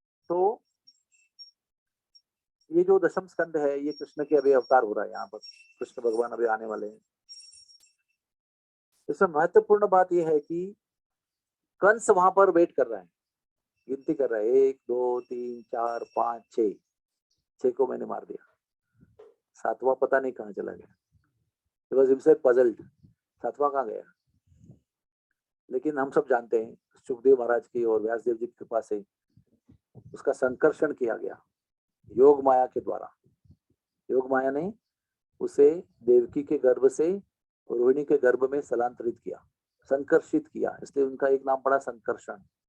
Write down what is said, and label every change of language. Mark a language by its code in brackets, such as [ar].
[hi] तो ये जो दशम स्कंद है ये कृष्ण के अभी अवतार हो रहा है, यहाँ पर कृष्ण भगवान अभी आने वाले हैं। इसमें महत्वपूर्ण बात यह है कि कंस वहां पर वेट कर रहा है, गिनती कर रहा है, 1 2 3 4 5 6, 6 को मैंने मार दिया, 7वां पता नहीं कहाँ चला गया। [en] He was himself puzzled, [hi] 7वां कहाँ गया। लेकिन हम सब जानते हैं सुखदेव महाराज की और व्यासदेव जी की कृपा से उसका संकर्षण किया गया योग माया के द्वारा। योग माया ने उसे देवकी के गर्भ से रोहिणी के गर्भ में स्थलांतरित किया, संकर्षित किया, इसलिए उनका एक नाम पड़ा संकर्षण।